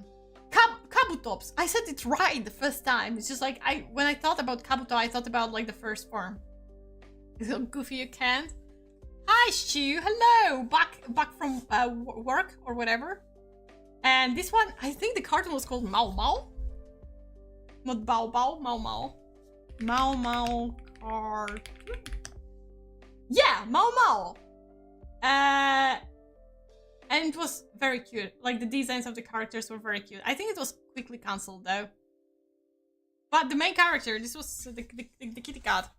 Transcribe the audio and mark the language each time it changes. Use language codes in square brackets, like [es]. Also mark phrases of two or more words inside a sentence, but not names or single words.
[en] Kabutops. I said it right the first time. It's just like when I thought about Kabuto, I thought about like the first form. Is it goofy you can't? Hi Stu, hello. Back from work or whatever. And this one, I think the cartoon was called Mau Mau. Not Bao Bao, Mau Mau. Mau Mau cartoon. Yeah, Mau Mau. And it was very cute. Like, the designs of the characters were very cute. I think it was quickly cancelled though. But the main character, this was the kitty cat.